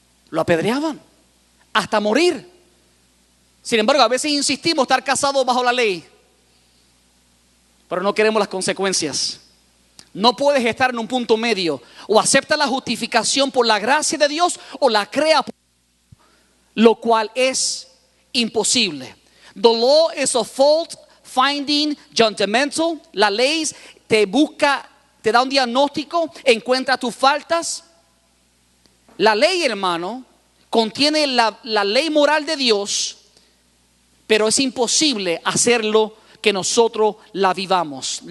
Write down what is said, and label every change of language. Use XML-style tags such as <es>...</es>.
<es>Lo apedreaban hasta morir. Sin embargo, a veces insistimos estar casados bajo la ley, pero no queremos las consecuencias. No puedes estar en un punto medio. O acepta la justificación por la gracia de Dios o la crea, lo cual es imposible.</es> <en>The law is a fault finding judgmental.</en> <es>La ley te busca, te da un diagnóstico, encuentra tus faltas. La ley, hermano, contiene la ley moral de Dios, pero es imposible hacerlo que nosotros la vivamos.</es>